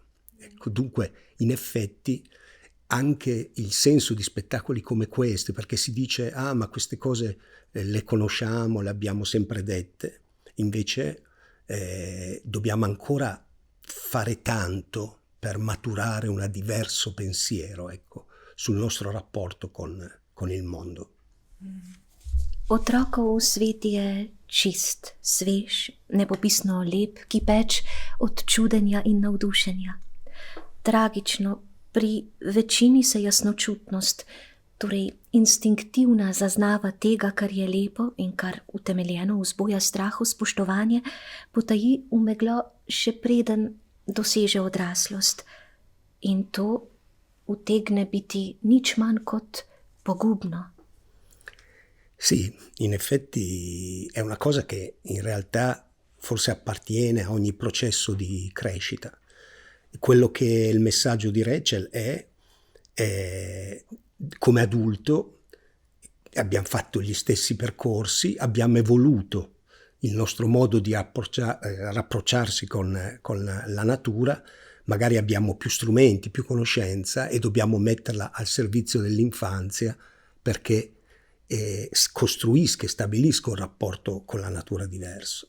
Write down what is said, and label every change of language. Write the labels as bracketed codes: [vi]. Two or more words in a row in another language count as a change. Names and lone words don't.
[it] Ecco, dunque, in effetti, anche il senso di spettacoli come questi, perché si dice, ma queste cose le conosciamo, le abbiamo sempre dette, invece dobbiamo ancora fare tanto per maturare un diverso pensiero, ecco, sul nostro rapporto con il mondo. [sl] Otrokov svet je čist, svež, nepopisno lep, kipeč od čudenja in navdušenja. Tragično, pri večini se jasnočutnost, torej instinktivna zaznava tega, kar je lepo in kar utemeljeno vzbuja strah, spoštovanje, potaji v meglo še preden doseže odraslost. In to utegne biti nič manj kot pogubno. [it] Sì, in effetti è una cosa che in realtà forse appartiene a ogni processo di crescita. Quello che il messaggio di Rachel è come adulto abbiamo fatto gli stessi percorsi, abbiamo evoluto il nostro modo di rapprocciarsi con la natura, magari abbiamo più strumenti, più conoscenza e dobbiamo metterla al servizio dell'infanzia perché costruisca e stabilisca un rapporto con la natura diverso.